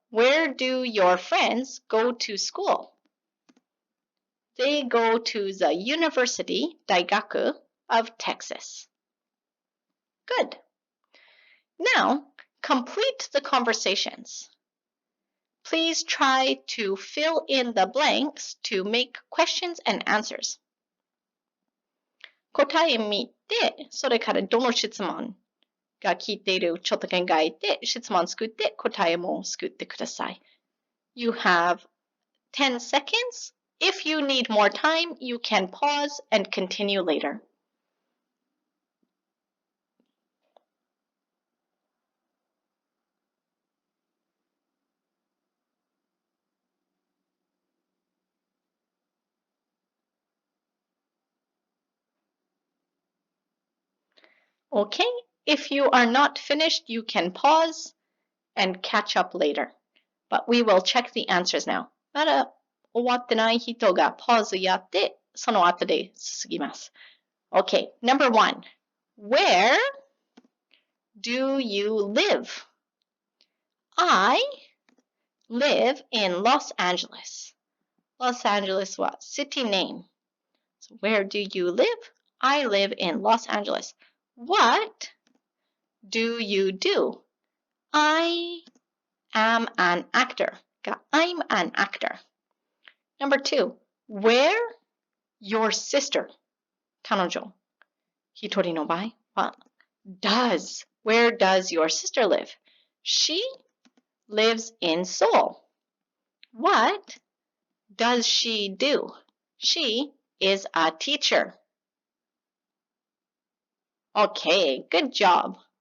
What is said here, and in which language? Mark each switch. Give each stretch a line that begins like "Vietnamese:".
English: Where do your friends go to school? They go to the University, Daigaku, of Texas. Good. Now, complete the conversations. Please try to fill in the blanks to make questions and answers.
Japanese: 答え見て、それからどの質問が聞いているちょっと考えて、質問作って答えも作ってください。
English: You have 10 seconds. If you need more time, you can pause and continue later. Okay, if you are not finished, you can pause and catch up later. But we will check the answers now.
Japanese: まだ終わってない人がパーズやって、その後で進みます。
English: Okay, number 1. Where do you live? I live in Los Angeles. Los Angeles was city name. So where do you live? I live in Los Angeles. What do you do? I am an actor. I'm an actor. Number 2. Where? Your sister.
Japanese: 彼女。一人の場合は does.
English: Where does your sister live? She lives in Seoul. What does she do? She is a teacher. Okay, good job.